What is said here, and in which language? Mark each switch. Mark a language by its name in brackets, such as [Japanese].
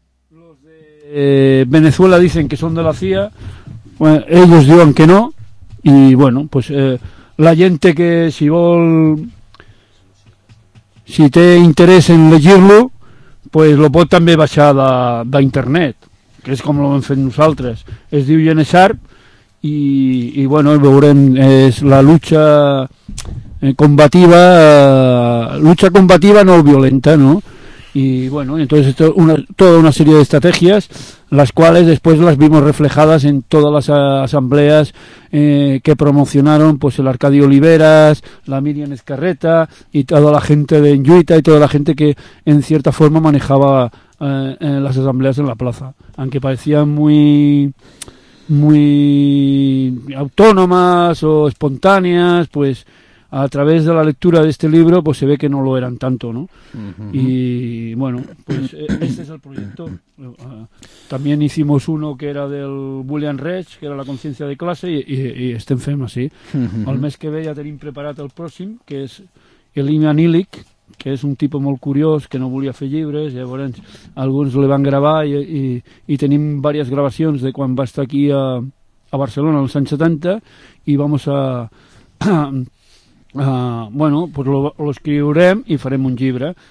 [Spanish] Los de Venezuela dicen que son de la CIA. [Catalan] Bueno, ellos diuen que no. I, bueno, pues la gente que si vol... Si té interès en llegir-lo, pues lo pot també baixar d'internet, que és com ho hem fet nosaltres. Es diu Genesharp i bueno, veurem, és la lucha combativa, no violenta, no? [Spanish] I, bueno, entonces esto, toda una sèrie d'estratègies, [Catalan] les quals després [Spanish] les vimos reflejades en totes les assemblees que promocionaron, pues, el Arcadi Oliveras, la Miriam Ezcarreta i toda la gente de Enlluita i toda la gente que, en cierta forma, manejaba las assemblees en la plaza. Aunque parecían muy, muy autónomas o espontáneas, pues... A través de la lectura d'este libro pues se ve que no lo eran tanto, ¿no? Uh-huh. Y bueno, pues este es el proyecto. También hicimos uno que era del William Reich, que era la conciencia de clase, y estem fent así. [Catalan] Uh-huh. El mes que ve ja tenim preparat el pròxim, que és Ilya Illich, que és un tipus molt curiós, que no volia fer llibres, llavors alguns le van gravar i tenim diverses gravacions de quan va estar aquí a Barcelona als anys 70, i [Spanish] vamos a [Catalan] bueno, pues lo escriurem i farem un llibre.